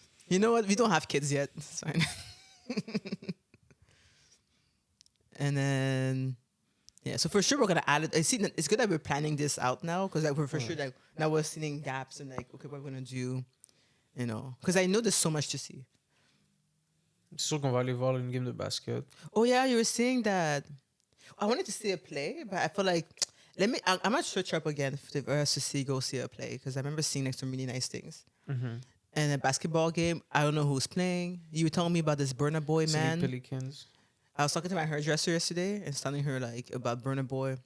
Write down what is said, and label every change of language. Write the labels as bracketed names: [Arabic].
[English] You know what? We don't have kids yet. It's fine. And then yeah, so for sure we're gonna add it. I see. It's good that we're planning this out now because like we're for sure like now we're seeing gaps and like okay, what we're gonna do, you know? Because I know there's so much to see. [French] C'est sûr qu'on va aller voir une game de basket. [English] Oh yeah, you were saying that. I wanted to see a play, but I feel like I might search up again for us to go see a play because I remember seeing like some really nice things. Mhm. And a basketball game, I don't know who's playing. You were telling me about this Burna Boy [French] C'est les [English] man. Pelicans. I was talking to my hairdresser yesterday and telling her like about Burna Boy.